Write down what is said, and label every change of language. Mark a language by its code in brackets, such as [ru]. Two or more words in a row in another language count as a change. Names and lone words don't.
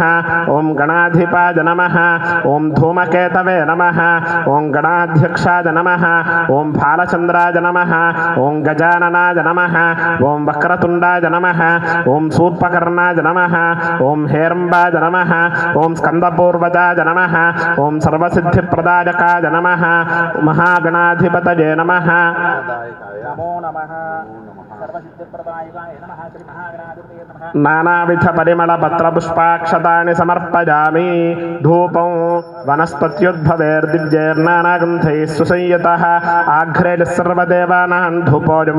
[sa] ఓం గణాధిపాయ నమః. ఓం ధూమకేతవే నమః. ఓం గణాధ్యక్షాయ నమః. ఓం బాలచంద్రాయ నమః. ఓం గజాననాయ నమః. ఓం వక్రతుండాయ నమః. ఓం శూర్పకర్ణాయ నమః. ఓం హేరంబాయ నమః. ఓం స్కందపూర్వజాయ నమః. नमः ओम सर्वसिद्धिप्रदायकाय नमः महागणाधिपतये नमः नमो नमः सर्वसिद्धिप्रदायकाय नमः श्री महागणाधिपतये नमः नानाविध परिमल पत्र पुष्पाक्षतानि समर्पयामि धूपं वनस्पत्युद्भवैर्दिव्यैर्नानागन्धैः सुसंयतः आघ्रे सर्वदेवानां धूपोऽयं